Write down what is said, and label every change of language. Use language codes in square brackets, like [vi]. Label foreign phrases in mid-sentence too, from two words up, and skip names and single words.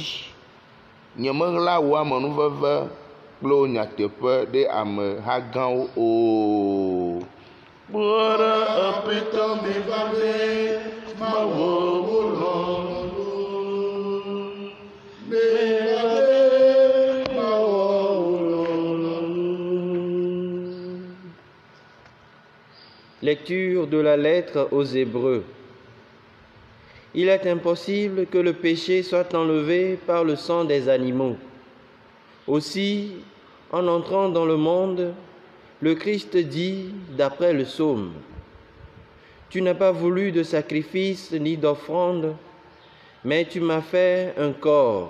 [ee] Nyemeɣla wo amenuveve kple wo nyateƒe ɖe ameha gãwo o. Kpɔ ɖa, Aƒetɔ meva be mawɔ wo lɔlɔ̃nu. Meva be mawɔ wo lɔlɔ̃nu. [fr] Lecture de la lettre aux Hébreux. Il est impossible que le péché soit enlevé par le sang des animaux. Aussi, en entrant dans le monde, le Christ dit, d'après le psaume, « Tu n'as pas voulu de sacrifice ni d'offrande, mais tu m'as fait un corps.